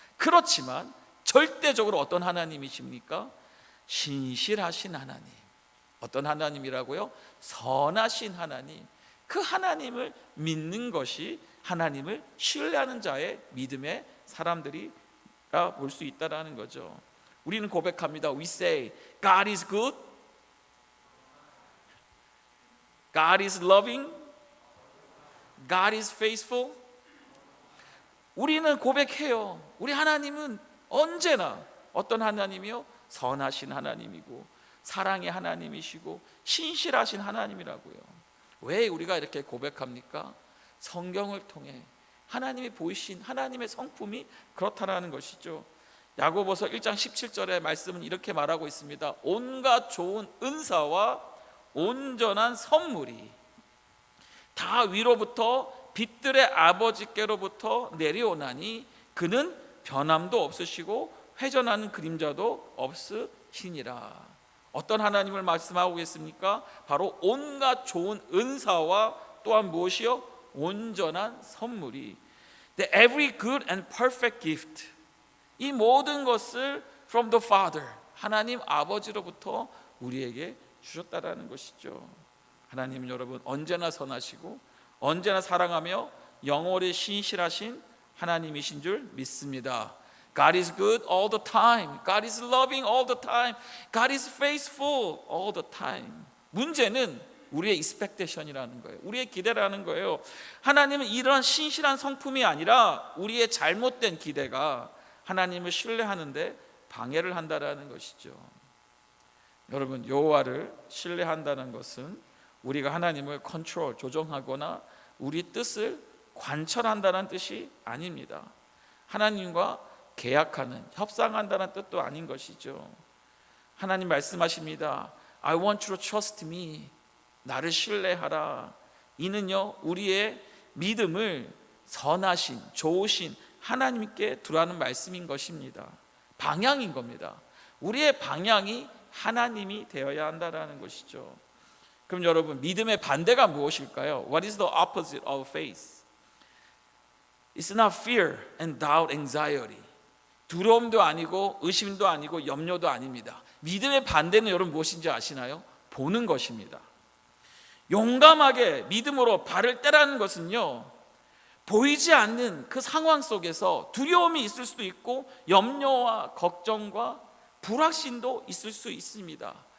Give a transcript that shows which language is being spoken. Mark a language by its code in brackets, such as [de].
[ko] 그렇지만 절대적으로 어떤 하나님이십니까? 신실하신 하나님. 어떤 하나님이라고요? 선하신 하나님. 그 하나님을 믿는 것이 하나님을 신뢰하는 자의 믿음의 사람들이라 볼 수 있다는 거죠. 우리는 고백합니다. [en] We say, God is good, God is loving, God is faithful. [ko] 우리는 고백해요. 우리 하나님은 언제나 어떤 하나님이요? 선하신 하나님이고 사랑의 하나님이시고 신실하신 하나님이라고요. 왜 우리가 이렇게 고백합니까? 성경을 통해 하나님이 보이신 하나님의 성품이 그렇다라는 것이죠. 야고보서 1장 17절의 말씀은 이렇게 말하고 있습니다. 온갖 좋은 은사와 온전한 선물이 다 위로부터 빛들의 아버지께로부터 내려오나니 그는 변함도 없으시고 회전하는 그림자도 없으시니라. 어떤 하나님을 말씀하고 계십니까? 바로 온갖 좋은 은사와 또한 무엇이요? 온전한 선물이 [en] The every good and perfect gift. [ko] 이 모든 것을 [en] from the Father, [ko] 하나님 아버지로부터 우리에게 주셨다라는 것이죠. 하나님은 여러분 언제나 선하시고 언제나 사랑하며 영원히 신실하신 하나님이신 줄 믿습니다. [en] God is good all the time. God is loving all the time. God is faithful all the time. [ko] 문제는 우리의 expectation이라는 거예요. 우리의 기대라는 거예요. 하나님은 이런 신실한 성품이 아니라 우리의 잘못된 기대가 하나님을 신뢰하는데 방해를 한다라는 것이죠. 여러분, 여호와를 신뢰한다는 것은 우리가 하나님을 컨트롤, 조정하거나 우리 뜻을 관철한다는 뜻이 아닙니다. 하나님과 계약하는, 협상한다는 뜻도 아닌 것이죠. 하나님 말씀하십니다. [en] I want you to trust me. [ko] 나를 신뢰하라. 이는요, 우리의 믿음을 선하신, 좋으신 하나님께 두라는 말씀인 것입니다. 방향인 겁니다. 우리의 방향이 하나님이 되어야 한다는 것이죠. 그럼 여러분, 믿음의 반대가 무엇일까요? [en] What is the opposite of faith? It's not fear and doubt, anxiety. [ko] 두려움도 아니고 의심도 아니고 염려도 아닙니다. 믿음의 반대는 여러분 무엇인지 아시나요? 보는 것입니다. 용감하게 믿음으로 발을 떼라는 것은요, 보이지 않는 그 상황 속에서 두려움이 있을 수도 있고 염려와 걱정과 불확신도 있을 수 있습니다.